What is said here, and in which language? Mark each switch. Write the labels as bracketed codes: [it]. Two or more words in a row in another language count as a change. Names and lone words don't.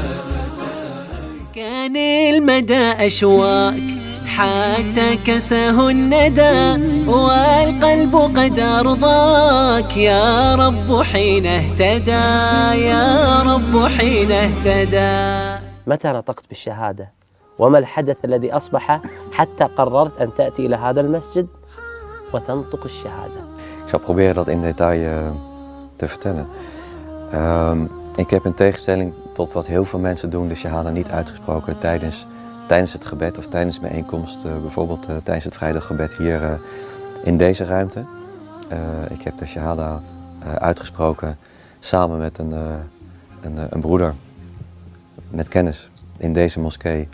[ar] كان المدى أشواك حتى كساه الندى والقلب قد أرضاك يا رب حين اهتدى. متى نطقت بالشهادة وما الحدث الذي أصبح حتى قررت أن تأتي إلى هذا المسجد وتنطق الشهادة. [nl] Ik zal proberen dat in detail te vertellen. Ik heb in tegenstelling tot wat heel veel mensen doen de shahada niet uitgesproken tijdens het gebed of tijdens bijeenkomst. Bijvoorbeeld tijdens het vrijdaggebed hier in deze ruimte. Ik heb de shahada uitgesproken samen met een broeder met kennis in deze moskee.